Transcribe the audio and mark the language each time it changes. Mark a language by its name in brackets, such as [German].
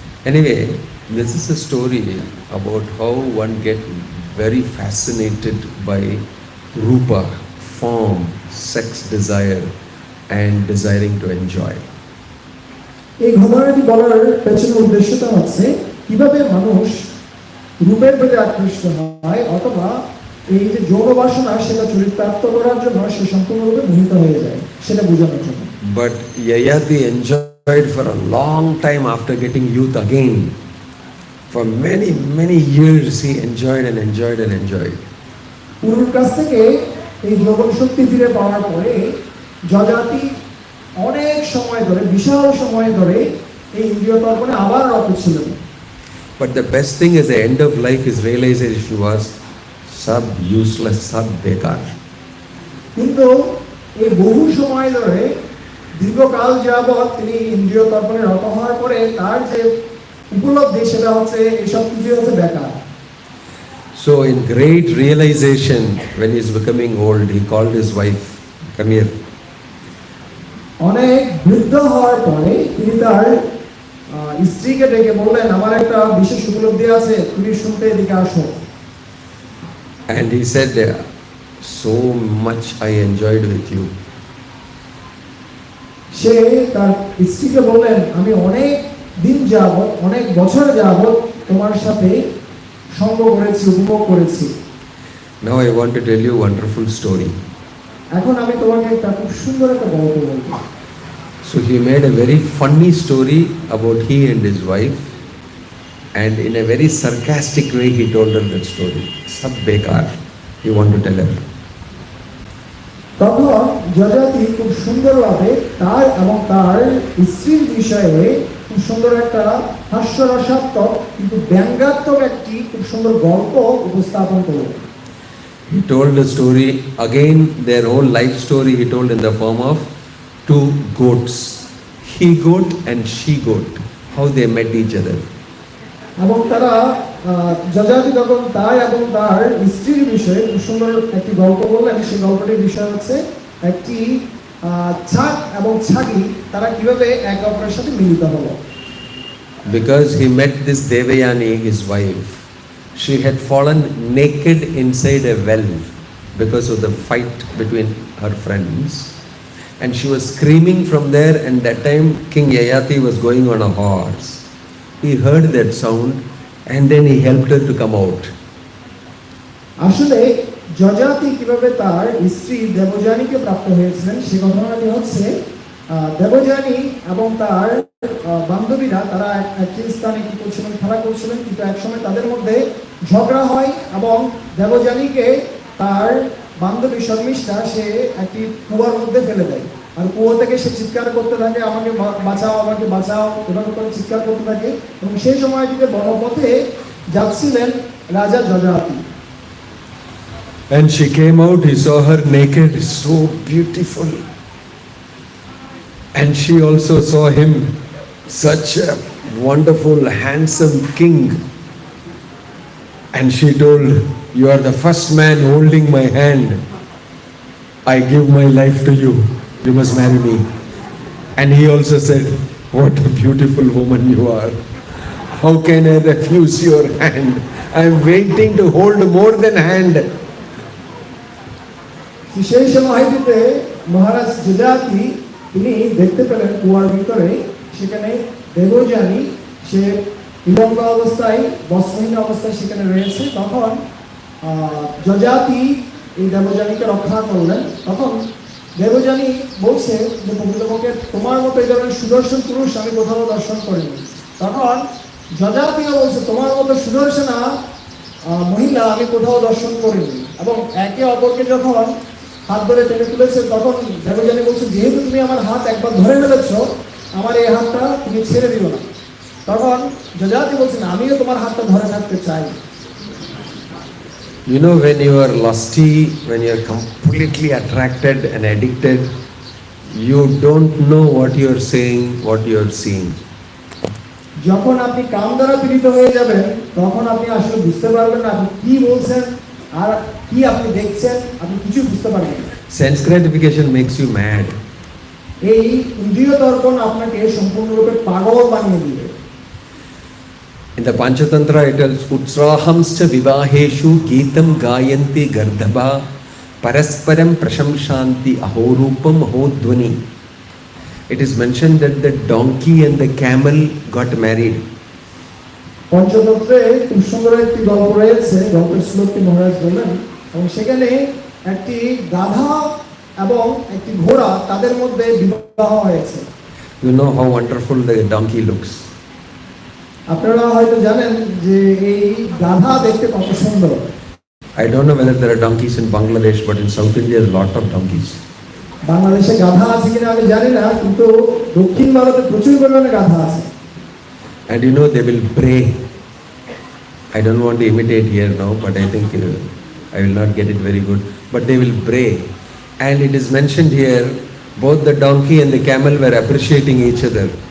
[English] Anyway, this is a story about how one get very fascinated by rupa, form, sex desire and desiring to enjoy. [Bangla] এই ঘটনাটি বলার পেছনে উদ্দেশ্যটা হচ্ছে কিভাবে মানুষ রূপের প্রতি আকৃষ্ট হয় অথবা এই যে যৌন বাসনা সেটা চরিতার্থ করার জন্য সে সম্পূর্ণরূপে মোহিত হয়ে যায়, সেটা বোঝানোর জন্য। [English] But Yayati enjoyed for a long time after getting youth again. For many years he enjoyed and enjoyed and enjoyed. [Bangla] পুরুর কাছ থেকে এই যৌবন শক্তি ফিরে পাওয়ার পরে যজাতি অনেক সময় ধরে, বিশাল সময় ধরে এই ইন্দ্রিয় তর্পণে আবার রত ছিলেন। [English] But the best thing at the end of life, his realization was [Hindi] sab [English] useless, [Hindi] sab bekar. [Bangla] কিন্তু এই বহু সময় ধরে দীর্ঘকাল যাবৎ তিনি ইন্দ্রিয় তর্পণে রত হওয়ার পরে তার যে উপলব্ধি সেটা হচ্ছে এইসব কিছু হচ্ছে বেকার। [English] So in great realization, when he is becoming old, he called his wife, come here. [Bangla] অনেক বৃদ্ধ হওয়ার পরে তিনি তার স্ত্রীকে ডেকে বললেন, আমার একটা বিশেষ উপলব্ধি আছে, তুমি শুনতে এদিকে আসো। [English] And he said, so much I enjoyed with you. [Bangla] সে তার স্ত্রীকে বললেন, আমি অনেক দিন যাবৎ, অনেক বছর যাবৎ তোমার সাথে সঙ্গ করেছি, উপভোগ করেছি। [English] Now I want to tell you a wonderful story. [Bangla] এখন আমি তোমাকে একটা খুব সুন্দর একটা গল্প বলবো। [English] So he made a very funny story about he and his wife, and in a very sarcastic way he told her that story. [Hindi] Sab bekar, [English] he want to tell her. [Bangla] তখন যজাতি খুব সুন্দরভাবে তার এবং তার স্ত্রীর বিষয়ে খুব সুন্দর একটা হাস্যরসাত্মক কিন্তু ব্যঙ্গাত্মক একটি খুব সুন্দর গল্প উপস্থাপন করলেন। [English] He told the story again, their whole life story he told in the form of two goats, he goat and she goat, how they met each other. [Bangla] এবং তারা যজাতি তখন তার এবং তার স্ত্রীর বিষয়ে খুব সুন্দর একটি গল্প বললেন। সেই গল্পটির বিষয় হচ্ছে একটি ছাগ এবং ছাগি তারা কিভাবে একে অপরের সাথে মিলিত হলো। [English] Because he met this Devayani, his wife, she had fallen naked inside a well because of the fight between her friends. And she was screaming from there, and that time King Yayati was going on a horse. He heard that sound and then he helped her to come out. [Bangla] আসলে যজাতি কিভাবে তার স্ত্রী দেবযানীকে প্রাপ্ত হয়েছিলেন সেই ঘটনাটি হচ্ছে দেবযানী এবং তার বান্ধবীরা তারা একটি স্থানে কি করছিলেন, খেলা করছিলেন, কিন্তু একসময় তাদের মধ্যে ঝগড়া হয় এবং দেবযানীকে তার বান্ধবী শর্মিষ্ঠা সে একটি কুয়ার মধ্যে ফেলে দেয়। আর কুয়ো থেকে সে চিৎকার করতে থাকে, আমাকে বাঁচাও, আমাকে বাঁচাও, এভাবে করে চিৎকার করতে থাকে। এবং সেই সময়টিতে বনপথে যাচ্ছিলেন রাজা Yayati. [English] And she came out, he saw her naked, so beautiful. And she also saw him, such a wonderful, handsome king. And she told, "You are the first man holding my hand. I give my life to you. You must marry me." And he also said, "What a beautiful woman you are. How can I refuse your hand? I am waiting to hold more than hand." [Bangla] সেই সময়টিতে মহারাজ যজাতি তিনি দেখতে পেলেন কুয়ার ভিতরে সেখানে দেবযানী সে বিলম্ব অবস্থায় বস্ত্রহীন অবস্থায় সেখানে রয়েছে। তখন যজাতি এই দেবযানীকে রক্ষা করলেন। তখন দেবযানী বলছে যে প্রকৃতপক্ষে তোমার মতো এই ধরনের সুদর্শন পুরুষ আমি কোথাও দর্শন করিনি। তখন যজাতিও বলছে তোমার মতো সুদর্শনা মহিলা আমি কোথাও দর্শন করিনি। এবং একে অপরকে যখন হাত ধরে টেনে তুলেছে তখন দেবযানী বলছে যেহেতু তুমি আমার হাত একবার ধরে ফেলেছ আমার এই হাতটা তুমি ছেড়ে দিও না। তখন যজাতি বলছেন আমিও তোমার হাতটা ধরে থাকতে চাই। [English] You know, when you are lusty, when you are completely attracted and addicted, you don't know what you are saying, what you are seeing. [Bangla] যখন আপনি কাম দ্বারা পীড়িত হয়ে যাবেন তখন আপনি আসলে বুঝতে পারবেন না আপনি কি বলছেন আর কি আপনি দেখছেন, আপনি কিছু বুঝতে পারবেন না। [English] Sense gratification makes you mad. [Bangla] এই ইন্দ্রিয় দর্পণ আপনাকে সম্পূর্ণরূপে পাগল বানিয়ে দিবে। [English] In the Panchatantra it tells [Sanskrit] Utsrahamscha vivaheshu geetam gayanti gardhabha parasparam prashamshanti ahorupam ahodhvani. [English] It is mentioned that the donkey and the camel got married. [Bangla] পঞ্চতন্ত্রে খুব সুন্দর একটি গল্প রয়েছে, গল্পের শ্লোকটি মহারাজ বললেন এবং সেখানে একটি গাধা এবং একটি ঘোড়া তাদের মধ্যে বিবাহ হয়েছে। [English] You know how wonderful the donkey looks. [Bangla] আপনারা হয়তো জানেন যে এই গাধা দেখতে কত সুন্দর। [English] I don't know whether there are donkeys in Bangladesh, but in South India there are a lot of donkeys. [Bangla] বাংলাদেশে গাধা আছে কিনা আমি জানি না, কিন্তু দক্ষিণ ভারতে প্রচুর পরিমাণে গাধা আছে। [English] And you know they will bray. I don't want to imitate here now, but I think I will not get it very good. But they will bray. And it is mentioned here, both the donkey and the camel were appreciating each other.